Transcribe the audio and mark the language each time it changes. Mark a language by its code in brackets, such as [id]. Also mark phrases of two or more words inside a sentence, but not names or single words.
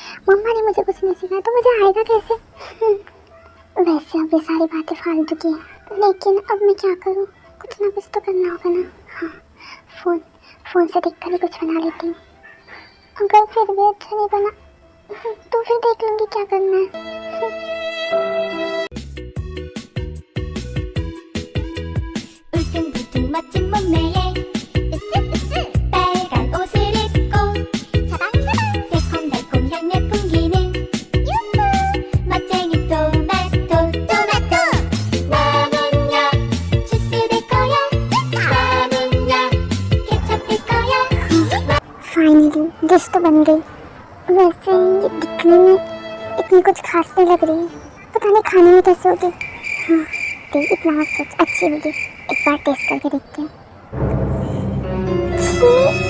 [hi] मम्मा ने मुझे कुछ नहीं सिखाया तो मुझे आएगा कैसे? वैसे अब ये सारी बातें फालतू की हैं, लेकिन अब मैं क्या करूँ? कुछ ना कुछ तो करना होगा ना। हाँ, फोन से देखकर भी कुछ बना लेती हूँ। अगर फिर भी अच्छा नहीं बना तो फिर देख लूँगी क्या करना है। [ko] 울퉁불퉁 멋진 몸매에 으쓱으쓱 빨간 옷을 입고 사방사방 새콤달콤 향내 풍기는 유후 멋쟁이 토마토 나는야 주스 될 거야 나는야 케첩 될 거야 [hi] फाइनली डिश तो बन गई। वैसे ये दिखने में इतनी कुछ खास नहीं लग रही है, पता नहीं खाने में कैसे होगी। हाँ, तो इतना सच अच्छी होगी, एक बार टेस्ट करके देखते हैं। छी!